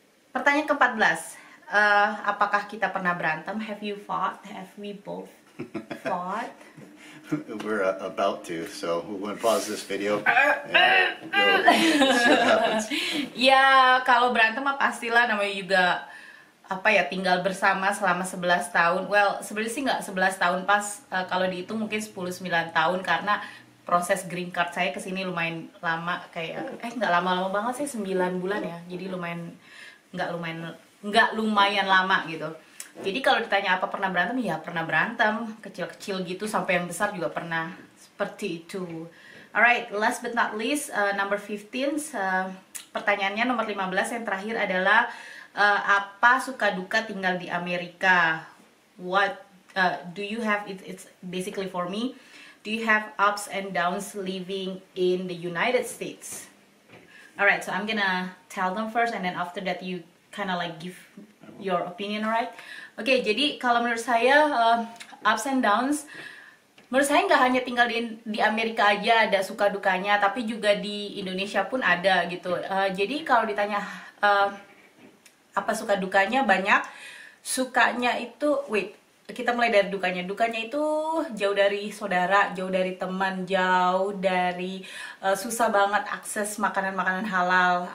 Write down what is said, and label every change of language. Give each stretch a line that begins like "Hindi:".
Indonesian: Pertanyaan ke-14, apakah kita pernah berantem?
English: Have you fought? Have we both fought? We're about to, so we're going to pause this video and go see what happens.
Indonesian: Ya, kalau berantem mah pastilah, namanya juga tinggal bersama selama 11 tahun. Well, sebenarnya sih nggak 11 tahun pas, kalau dihitung mungkin 10-9 tahun, karena proses green card saya kesini lumayan lama, kayak nggak lama-lama banget sih, 9 bulan ya. Jadi nggak lumayan lama gitu. Jadi kalau ditanya apa pernah berantem, ya pernah berantem, kecil-kecil gitu sampai yang besar juga pernah, seperti itu.
English: Alright, last but not least, number 15,
Indonesian: pertanyaannya nomor 15 yang terakhir adalah apa suka duka tinggal di Amerika?
English: What do you have? It's basically for me. Do you have ups and downs living in the United States? Alright, so I'm gonna tell them first, and then after that you kind of like give your opinion, alright?
Indonesian: Oke, jadi kalau menurut saya
English: ups and downs,
Indonesian: menurut saya nggak hanya tinggal di Amerika aja ada suka dukanya, tapi juga di Indonesia pun ada gitu. Jadi kalau ditanya apa suka dukanya, banyak. Sukanya itu, kita mulai dari dukanya. Dukanya itu jauh dari saudara, jauh dari teman, jauh dari susah banget akses makanan-makanan halal.